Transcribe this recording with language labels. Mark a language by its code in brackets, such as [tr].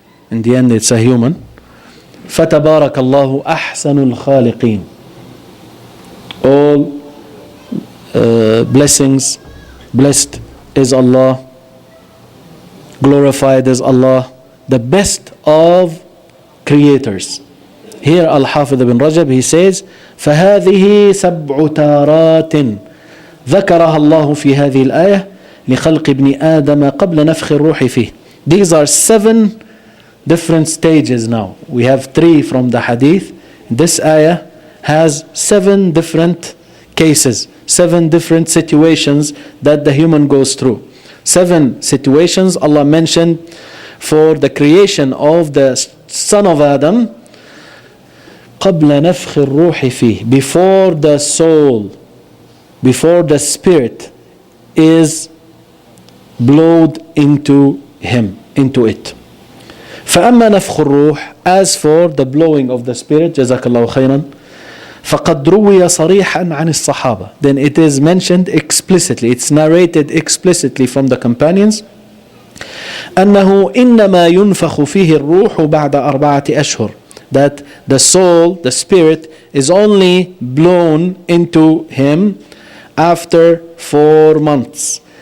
[en] In the end it's a human. [ar] فَتَبَارَكَ اللَّهُ أَحْسَنُ الْخَالِقِينَ. [en] All blessings, blessed is Allah, glorified is Allah, the best of creators. Here Al-Hafidh ibn Rajab, he says, [ar] فَهَذِهِ سَبْعُ تَارَاتٍ ذكرها الله في هذه الآية لخلق ابن آدم قبل نفخ الروح فيه. [en] These are 7 different stages now. We have 3 from the Hadith. This ayah has 7 different cases, 7 different situations that the human goes through. 7 situations Allah mentioned for the creation of the son of Adam. [ar] قبل نفخ الروح فيه, [en] before the soul, before the spirit is blowed into him, into it. [ar] فأما نفخ الروح, [en] as for the blowing of the spirit, [ar] جزاك الله خيرا, فقد روي صريحا عن الصحابة. [en] Then it is mentioned explicitly, it's narrated explicitly from the companions, [ar] أنه إنما ينفخ فيه الروح بعد 4 أشهر. [en] That the soul, the spirit, is only blown into him after 4 months.